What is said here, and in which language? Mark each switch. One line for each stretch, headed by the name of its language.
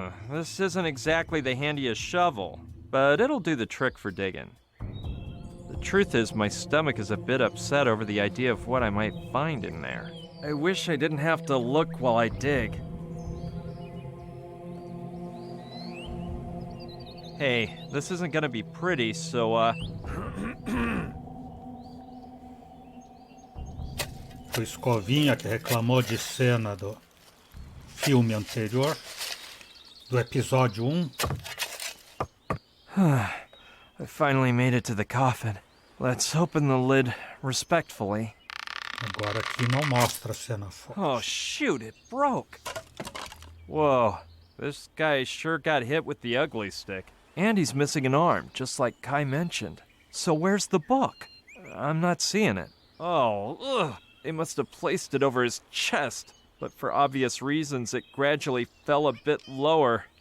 English: This isn't exactly the handiest shovel, but it'll do the trick for digging. The truth is, my stomach is a bit upset over the idea of what I might find in there. I wish I didn't have to look while I dig. Hey, this isn't gonna be pretty, so,
Portuguese: O Escovinha que reclamou de cena do filme anterior, do episódio 1.
English: I finally made it to the coffin. Let's open the lid respectfully.
Portuguese: Agora aqui não mostra a cena forte.
English: Oh, shoot, it broke. Whoa, this guy sure got hit with the ugly stick. And he's missing an arm, just like Kai mentioned. So where's the book? I'm not seeing it. Oh, ugh. They must have placed it over his chest. But for obvious reasons, it gradually fell a bit lower.